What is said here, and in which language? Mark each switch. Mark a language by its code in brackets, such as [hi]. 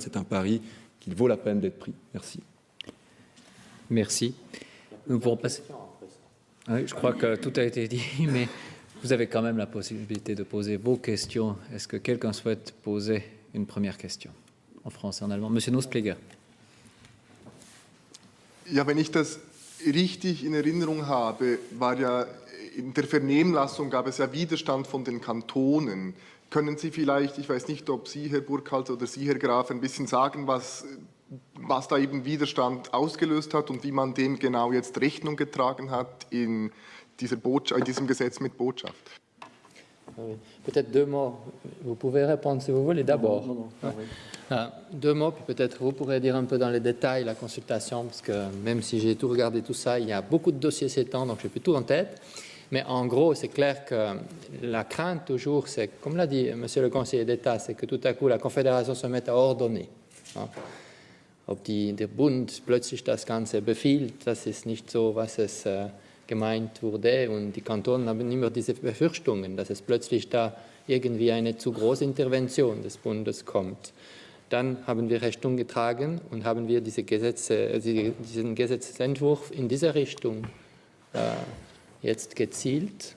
[fr] C'est un pari qu'il vaut la peine d'être pris. Merci. Merci. Nous pourrons passer. Oui, je crois que tout a été dit, mais vous avez quand même la possibilité de poser vos questions. Est-ce que quelqu'un souhaite poser une première question en français, en allemand? Monsieur Nusspliger. [de] Ja, wenn ich das richtig in Erinnerung habe, war ja in der Vernehmlassung gab es ja Widerstand von den Kantonen. Können Sie vielleicht, ich weiß nicht, ob Sie, Herr Burkhalter, oder Sie, Herr Graf, ein bisschen sagen, was da eben Widerstand ausgelöst hat und wie man dem genau jetzt Rechnung getragen hat in diesem Gesetz mit Botschaft? [fr] Peut-être deux mots. Vous pouvez répondre si vous voulez d'abord. Deux mots, puis peut-être vous pourrez dire un peu dans les détails la consultation, parce que même si j'ai tout regardé tout ça, il y a beaucoup de dossiers s'étendent, donc je n'ai plus tout en tête. Mais en gros, c'est clair que la crainte toujours, c'est, comme l'a dit Monsieur le conseiller d'État, c'est que tout à coup la Confédération se mette à ordonner. [de] Ob der Bund plötzlich das Ganze befiehlt, das ist nicht so, was es gemeint wurde. Und die Kantone haben immer diese Befürchtungen, dass es plötzlich da irgendwie eine zu große Intervention des Bundes kommt. Dann haben wir Rechnung getragen und haben wir diesen Gesetzentwurf in diese Richtung jetzt gezielt.